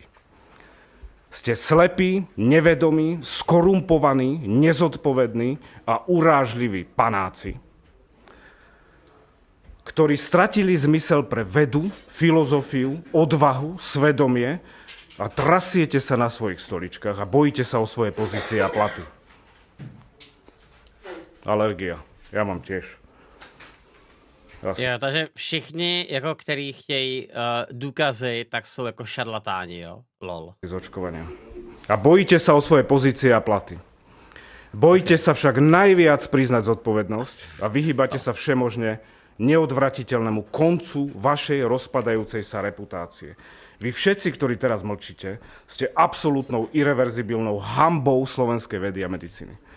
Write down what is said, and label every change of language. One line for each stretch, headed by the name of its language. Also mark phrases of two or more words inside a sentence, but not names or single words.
Slovak: Ste slepí, nevedomí, skorumpovaní, nezodpovední a urážliví panáci, ktorí stratili zmysel pre vedu, filozofiu, odvahu, svedomie a trasiete sa na svojich stoličkách a bojíte sa o svoje pozície a platy. Alergia. Já mám tiež.
Czech: Jo, takže všichni, jako který chtějí důkazy, tak jsou jako šarlatáni, jo? Lol.
Slovak: Z očkovania. A bojíte sa o svoje pozície a platy. Bojíte sa však najviac priznať zodpovednosť a vyhýbate sa všemožne neodvratiteľnému koncu vašej rozpadajúcej sa reputácie. Vy všetci, ktorí teraz mlčíte, ste absolútnou irreverzibilnou hanbou slovenskej vedy a medicíny.